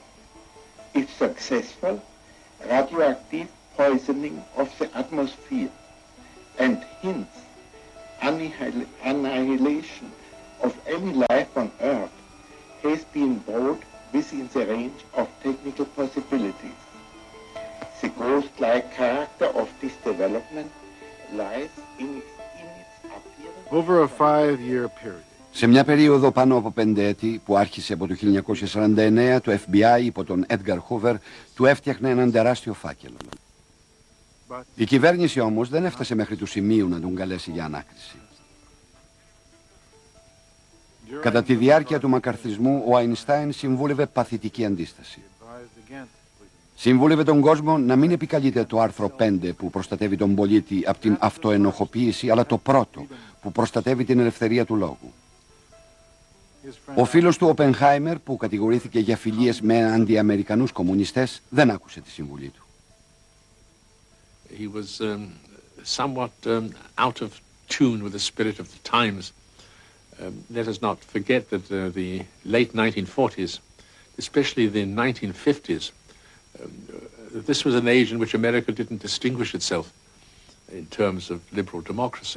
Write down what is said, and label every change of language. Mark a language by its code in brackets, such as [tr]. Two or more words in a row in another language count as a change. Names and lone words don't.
[en] If successful, radioactive poisoning of the atmosphere and hence annihilation of any life on Earth has been brought within the range of technical possibilities. of this development lies in its appearance. Over a 5-year period. [el] Σε μια περίοδο πάνω από 5 έτη που άρχισε από το 1949, το FBI υπό τον Edgar Hoover του έφτιαχνε έναν τεράστιο φάκελο. Η κυβέρνηση όμως δεν έφτασε μέχρι του σημείου να τον καλέσει για ανάκριση. Κατά τη διάρκεια του μακαρθισμού, ο Αϊνστάιν συμβούλευε παθητική αντίσταση. Συμβούλευε τον κόσμο να μην επικαλείται το άρθρο 5 που προστατεύει τον πολίτη από την αυτοενοχοποίηση, αλλά το πρώτο που προστατεύει την ελευθερία του λόγου. Ο φίλος του Οπενχάιμερ, που κατηγορήθηκε για φιλίες με αντιαμερικανούς κομμουνιστές, δεν άκουσε τη συμβουλή του. [en] He was somewhat out of tune with the spirit of the times. Let us not forget that the late 1940s, especially the 1950s, this was an age in which America didn't distinguish itself in terms of liberal democracy.